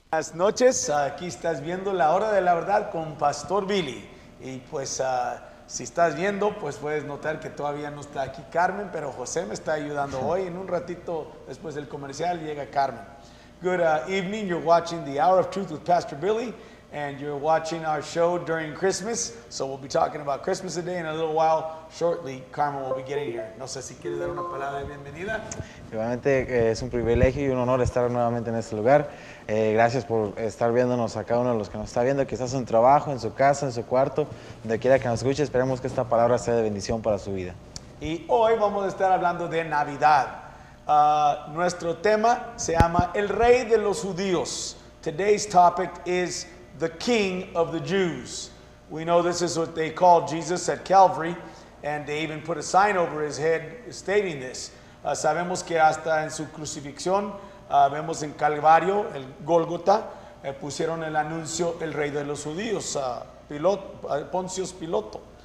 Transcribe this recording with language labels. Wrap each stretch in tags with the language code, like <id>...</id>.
<es>Buenas noches, aquí estás viendo la hora de la verdad con Pastor Billy. Y pues si estás viendo, pues puedes notar que todavía no está aquí Carmen, pero José me está ayudando hoy. En un ratito después del comercial llega Carmen.</es> <en>Good evening, you're watching the Hour of Truth with Pastor Billy, and you're watching our show during Christmas. So we'll be talking about Christmas today in a little while. Shortly, Carmen will be getting here.</en> <es>No sé si quieres dar una palabra de bienvenida. Igualmente es un privilegio y un honor estar nuevamente en este lugar. Gracias por estar viéndonos a cada uno de los que nos está viendo, quizás en su trabajo, en su casa, en su cuarto, donde quiera que nos escuche. Esperemos que esta palabra sea de bendición para su vida. Y hoy vamos a estar hablando de Navidad. Nuestro tema se llama El Rey de los Judíos.</es> <en>Today's topic is the King of the Jews. We know this is what they called Jesus at Calvary, and they even put a sign over his head stating this.</en> <es>Sabemos que hasta en su crucifixión, vemos en Calvario, el Gólgota, pusieron el anuncio El Rey de los Judíos, Poncios Piloto.</es>